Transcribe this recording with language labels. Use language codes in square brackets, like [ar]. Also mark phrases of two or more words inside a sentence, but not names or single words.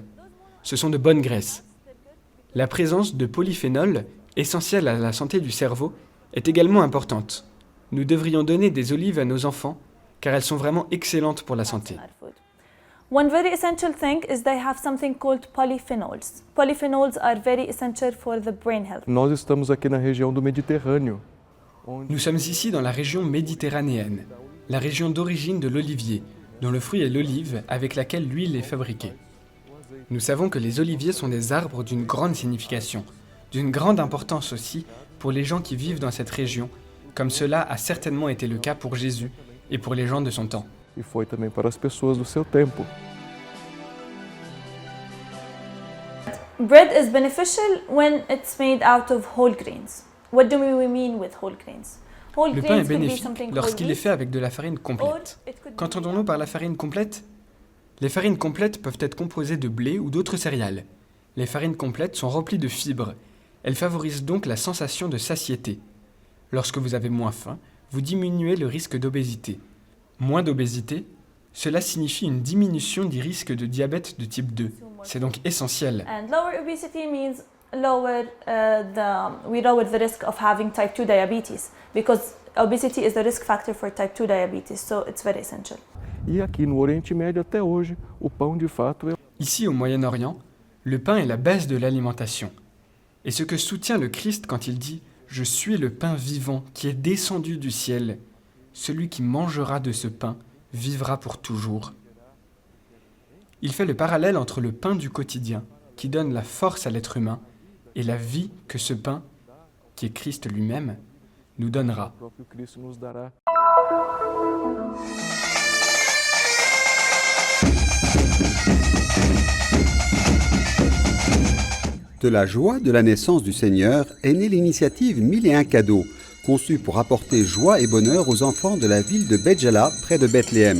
[fr] Ce sont de bonnes graisses. La présence de polyphénol, essentiel à la santé du cerveau, est également importante. Nous devrions donner des olives à nos enfants, car elles sont vraiment excellentes pour la santé. [en] in our food. One very essential thing is they have something called polyphenols. Polyphenols are very essential for the brain health. [pt] Nós estamos aqui na região do Mediterrâneo, onde [fr] Nous sommes ici dans la région méditerranéenne, la région d'origine de l'olivier, dont le fruit est l'olive avec laquelle l'huile est fabriquée. Nous savons que les oliviers sont des arbres d'une grande signification, d'une grande importance aussi pour les gens qui vivent dans cette région, comme cela a certainement été le cas pour Jésus et pour les gens de son temps. [pt] e foi também para as pessoas do seu tempo. [en] Bread is beneficial when it's made out of whole grains. What do we mean with whole grains? Whole [fr] Le pain est [en] grains could be [fr] bénéfique [en] something [fr] lorsqu'il [en] whole [fr] est fait avec de la farine [en] wheat, or [fr] complète. [en] it could be [fr] Qu'entendons-nous par la farine complète ? Les farines complètes peuvent être composées de blé ou d'autres céréales. Les farines complètes sont remplies de fibres. Elles favorisent donc la sensation de satiété. Lorsque vous avez moins faim, vous diminuez le risque d'obésité. Moins d'obésité, cela signifie une diminution du risque de diabète de type 2. C'est donc essentiel. [en] And lower obesity means we lower the risk of having type 2 diabetes because obesity is the risk factor for type 2 diabetes, so it's very essential. [pt] E aqui no Oriente Médio até hoje, o pão de fato é... [fr] Ici au Moyen-Orient, le pain est la base de l'alimentation. Et ce que soutient le Christ quand il dit « Je suis le pain vivant qui est descendu du ciel. Celui qui mangera de ce pain vivra pour toujours. » Il fait le parallèle entre le pain du quotidien, qui donne la force à l'être humain, et la vie que ce pain, qui est Christ lui-même, nous donnera. [pt] O próprio Cristo nos dará. [fr] De la joie de la naissance du Seigneur est née l'initiative 1001 cadeaux, conçue pour apporter joie et bonheur aux enfants de la ville de Béjala, près de Bethléem.